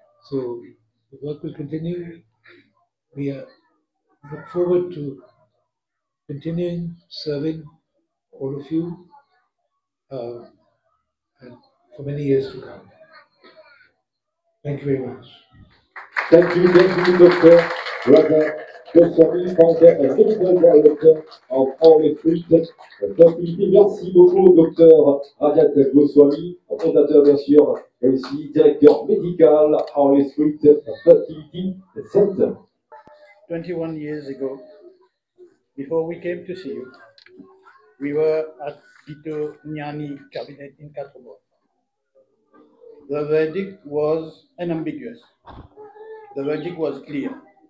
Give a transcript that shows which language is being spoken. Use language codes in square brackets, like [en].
[en] So the work will continue. We look forward to continuing serving all of you and for many years to come. Thank you very much. Thank you, Dr. Raja Goswami, founder and medical director of Harley Street Fertility. [fr] Merci beaucoup, Dr. Rajat Goswami, fondateur bien sûr, et aussi directeur médical Harley Street Fertility Centre. [en] 21 years ago, before we came to see you, we were at Dito Nyani cabinet in Katrobor. The verdict was unambiguous. The verdict was clear.